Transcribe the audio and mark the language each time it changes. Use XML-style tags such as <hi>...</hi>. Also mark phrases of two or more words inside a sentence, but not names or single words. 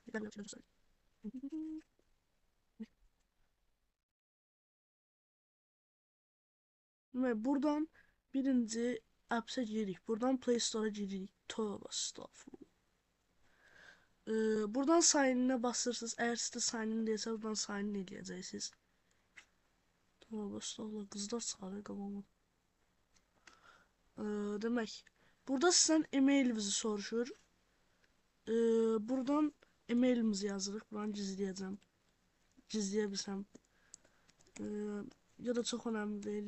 <az>Gəlin göstərəcəm. Və buradan birinci appsə giririk. Buradan Play Store-a giririk. Tövbə estağfurullah. Buradan</az> <en>sign in'ə</en> <az>basırsınız. Əgər sizdə</az> <en>sign in</en> <az>deyilsə, buradan</az> <en>sign in</en> <az>eləyəcəksiniz. Tövbə estağfurullah. Qızlar çıxarır qabağıma. Demək, burada sizdən e-mailinizi soruşur. Buradan e-mailimizi yazırıq. Buranı gizləyəcəm. Gizləyə bilsəm. Ya da çox önəmli deyil.</az>